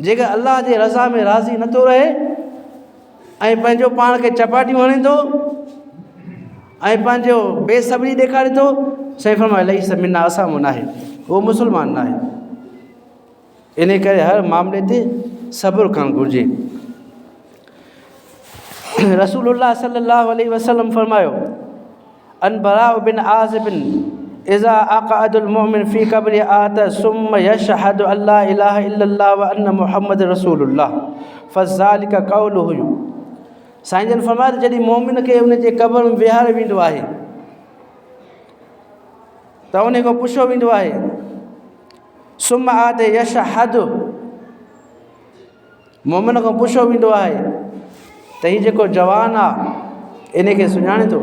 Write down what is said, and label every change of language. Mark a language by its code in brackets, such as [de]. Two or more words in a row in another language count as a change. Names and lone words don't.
[sd] जेकर अलाह जे रज़ा में राज़ी नथो रहे ऐं पंहिंजो पाण खे चपाटियूं हणे थो ऐं पंहिंजो बेसब्री ॾेखारे थो, साईं फरमाए [ar] ليس منا, [sd] असां में न आहे, उहो मुस्लमान न आहे। इन करे हर मामले ते सब्र करणु घुरिजे। [ar] رسول الله صلى الله عليه وسلم فرمايو عن البراء بن عازب إذا أقعد المؤمن في قبر أتي ثم يشهد أن لا إله إلا الله وأن محمد رسول الله فذلك قوله. [sd] साईं जन फरमाया त जॾहिं मोमिन खे उन जे क़ब्र में विहारे वेंदो आहे त उन खां पुछो वेंदो आहे, [ar] ثم أتي يشهد, [sd] मोमिन खां पुछो वेंदो आहे त हीउ जेको जवान आहे इन खे सुञाणे थो।